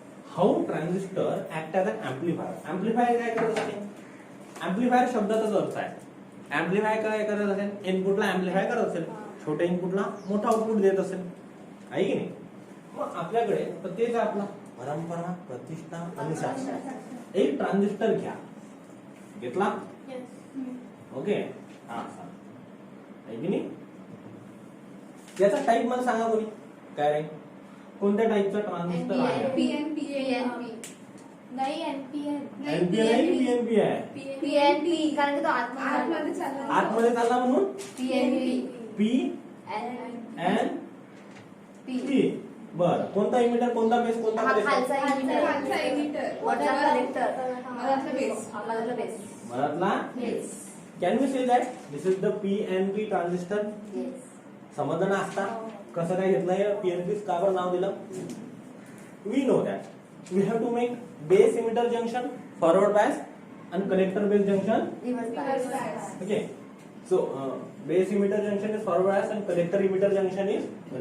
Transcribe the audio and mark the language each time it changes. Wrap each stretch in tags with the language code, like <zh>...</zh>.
<en>How transistor act as an amplifier.</en> <mr>Amplifier काय करत असते, एम्पलीफायर शब्दाचाच अर्थ आहे। एम्पलीफाय काय करत असेल, इनपुटला एम्पलीफाय करत असेल, छोट्या इनपुटला मोठा आउटपुट देत असेल, आहे की नाही। मग आपल्याकडे तर तेच आपला परंपरा, प्रतिष्ठा, अनुशासन. एक ट्रान्झिस्टर घ्या. घेतला? ओके. हा सांग. आहे की नाही? याचा टाईप मला सांगा कोणी. काय रे? कोणत्या टाईपचा ट्रान्झिस्टर आहे?</mr> <en>PNP.</en> <mr>नाही एनपीएन एनपी आहे की पीएनपी आहे? पीएनपी कारण की तो आतमध्ये चालला. आतमध्ये चालला म्हणून</mr> <en>PNP P N P. बर.</en> <mr>कोणता इमिटर, कोणता बेस, कोणता हा कलेक्टर? खालचा emitter. खालचा emitter. वरचा collector मधातला base. मधातला base मधातला</mr> <en>Yes can we say that this is the PNP transistor. Yes</en> <mr>समजलं ना असता कसं काय घेतलंय पीएनपी का बरं नाव दिलं?</mr> <en>We know that we have to make base emitter junction forward bias and collector base junction. Reverse Reverse bias bias. Okay, so base emitter junction is forward bias and collector emitter junction is reverse</en>